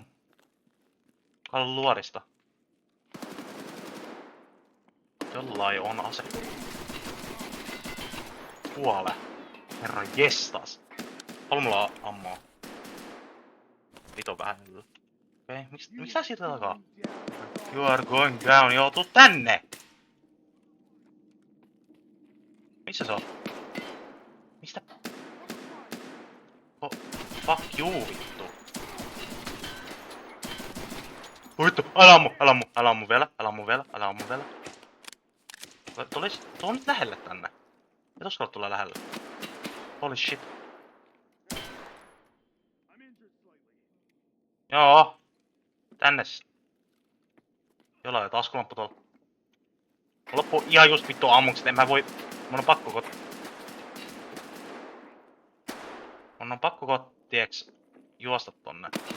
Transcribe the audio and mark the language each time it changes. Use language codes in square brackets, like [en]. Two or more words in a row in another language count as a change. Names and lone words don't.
[fi] Kalle luorista. Jollain on ase. Kuole. Herra jestas. Paljon mulla on ammoa. Vito vähän. Okei, miksi tää siitä takaa? [en] You are going down, [fi] joo, tuu tänne! Missä se on? Mistä? [en] Fuck you, [fi] vittu. Vittu, älä ammu vielä. Tuu nyt lähelle tänne. Et uskalla tulla lähelle. [en] Holy shit. [fi] Joo. Tänne. Jollain on taskulamppu tuolla. Mulla loppuu ihan just vittu ammukset, en mä voi... Mun on pakko tiiäks juosta tonne.